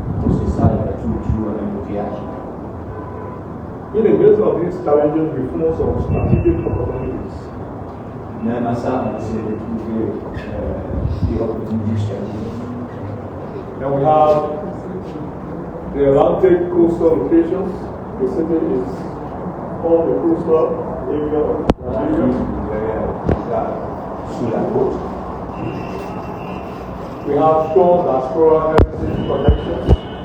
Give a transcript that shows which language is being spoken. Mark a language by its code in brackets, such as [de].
[fr] C'est ça, il y a toujours un embouteillage. [en] in the midst of these challenges, we find some strategic opportunities. [fr] Même à ça, on essaie de trouver des opportunités stratégiques. [en] And we have the Atlantic coastal locations. The city is on the coastal area of Liberia. [fr] Sous la côte. [en] We have strong diaspora heritage connections.